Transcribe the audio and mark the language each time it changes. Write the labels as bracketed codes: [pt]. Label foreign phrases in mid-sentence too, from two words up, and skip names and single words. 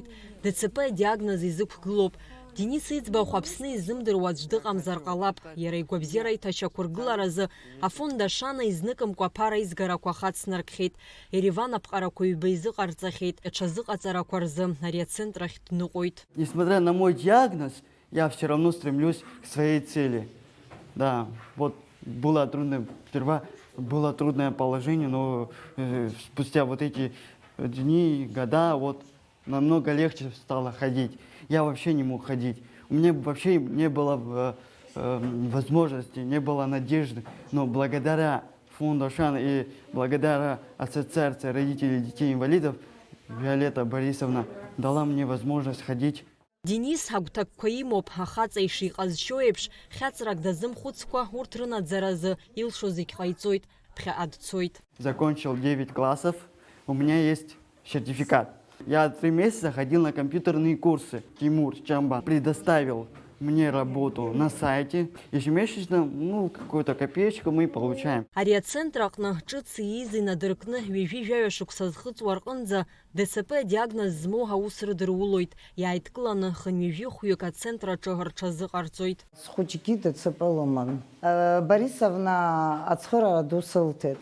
[ab] ДЦП диагноз изықәгылоуп. Денис иӡбахә Аԥсны изымдыруа аӡә дыҟамзар ҟалап. Иара игәабзиара иҭашьақәыргыларазы Афонд Ашана изныкымкәа аԥара изгарақәа хацнаркхьеит. Ереван аԥҟарақәа ҩба изыҟарҵахьеит. Аҽазыҟаҵарақәа рзы ари ацентр ахь дныҟәоит. [ru] Несмотря на мой диагноз, я все равно стремлюсь к своей цели. Да, вот сперва было трудное положение, но спустя вот эти дни, года, вот намного легче стало ходить. Я вообще не мог ходить. У меня вообще не было возможности, не было надежды. Но благодаря фонду Ашан и благодаря Ассоциации родителей детей-инвалидов Виолетта Борисовна дала мне возможность ходить. [ab] Денис агәҭакқәа имоуп, ахаҵа ишиҟазшьо еиԥш, хьаҵрак дазымхәыцкәа урҭ рынаӡаразы илшо зегь ҟаиҵоит, ԥхьаҟа дцоит. [ru] Закончил 9 классов, у меня есть сертификат. Я 3 месяца ходил на компьютерные курсы. Тимур Чамбан предоставил мне работу на сайте. Ежемесячно, какую-то копеечку мы получаем. [ab] Ари ацентр аҟны ҿыц ииз инадыркны ҩажәи-жәаҩа шықәса зхыҵуа рҟынӡа ДЦП диагноз змоу аус рыдырулоит. Иааидкыланы хынҩажәи-хәҩык ацентр аҿы рҽазыҟарҵоит. Схәыҷгьы ДЦП лыман. Борисовна ацхыраара ду сылҭеит.